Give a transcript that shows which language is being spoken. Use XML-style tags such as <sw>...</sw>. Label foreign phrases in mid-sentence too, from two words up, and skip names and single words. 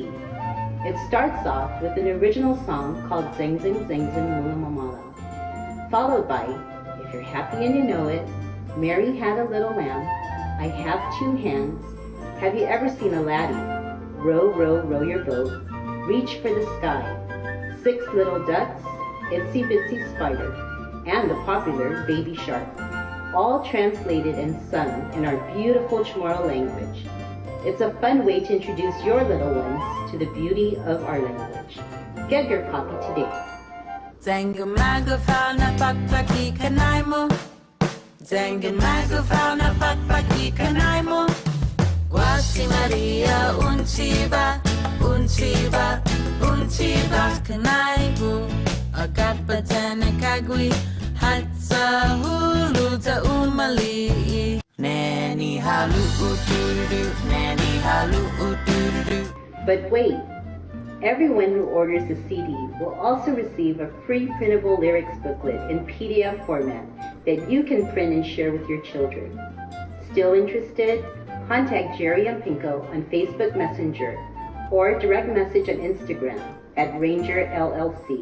<en>It starts off with an original song called Zeng Zeng Zeng Zeng Munga Mamala, followed by, if you're happy and you know it, Mary Had a Little Lamb, I Have Two Hands, Have You Ever Seen a Laddie, Row, Row, Row Your Boat, Reach for the Sky, Six Little Ducks, Itsy Bitsy Spider, and the popular Baby Shark, all translated and sung in our beautiful Chamorro language. It's a fun way to introduce your little ones to the beauty of our language. Get your copy today.</en> <ch>Zengen magafal na pakpaki kanay mo. Zengen magafal na pakpaki kanay mo. Guasi Maria unsiba, unsiba, unsiba kanay mo. Agat patana kagwi hatsa hulu ta umali. Nani halu uturudu, nani halu uturudu.</ch> <en>But wait, everyone who orders the CD will also receive a free printable lyrics booklet in PDF format that you can print and share with your children. Still interested? Contact Jerry and Pinko on Facebook Messenger or direct message on Instagram at Ranger LLC.</en>